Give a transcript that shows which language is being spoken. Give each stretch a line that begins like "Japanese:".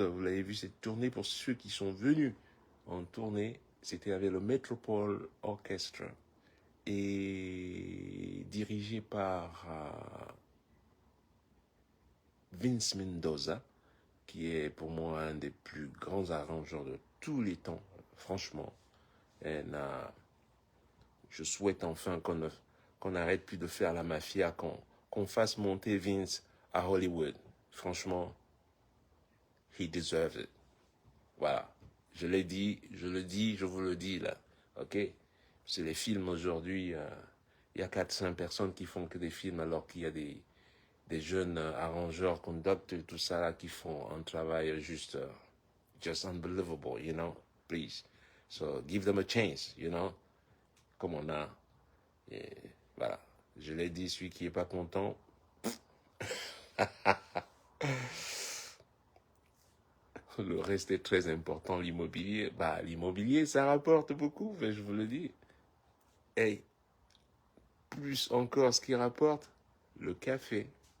French: Vous l'avez vu, cette tournée, pour ceux qui sont venus en tournée, c'était avec le Metropole Orchestra et dirigé par Vince Mendoza, qui est pour moi un des plus grands arrangeurs de tous les temps, franchement. Et je souhaite enfin qu'on n'arrête plus de faire la mafia, qu'on fasse monter Vince à Hollywood. Franchement,
English: he deserves it.
French: Voilà. Je l'ai dit, je le dis, je vous le dis là. Ok? C'est les films aujourd'hui. Il y a 400 personnes qui font que des films alors qu'il y a des jeunes arrangeurs, conducteurs, tout ça là qui font un travail juste
English: just unbelievable, you know? Please. So give them a chance, you know?
French: Comme on a. Et voilà. Je l'ai dit, celui qui n'est pas content. Le reste est très important, l'immobilier. Bah, l'immobilier, ça rapporte beaucoup, mais je vous le dis. Hey, plus encore ce qui rapporte, le café.